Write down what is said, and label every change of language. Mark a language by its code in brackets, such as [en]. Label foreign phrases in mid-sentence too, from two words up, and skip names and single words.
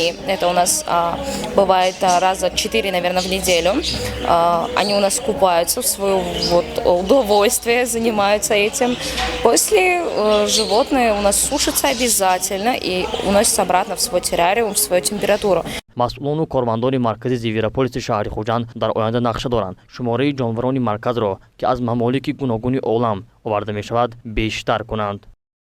[ru] Это у нас бывает раза 4, наверное, в неделю. Они у нас купаются в свое удовольствие, занимаются этим. После животные у нас сушатся обязательно и уносятся обратно в свой террариум, в свою температуру. [tg] масъулону кормандони маркази Зивераполиси шаҳри Хуҷанд дар оянда нақша доранд шумораи ҷонварони марказро ки аз мамолики гуногуни олам оварда мешавад бештар кунанд.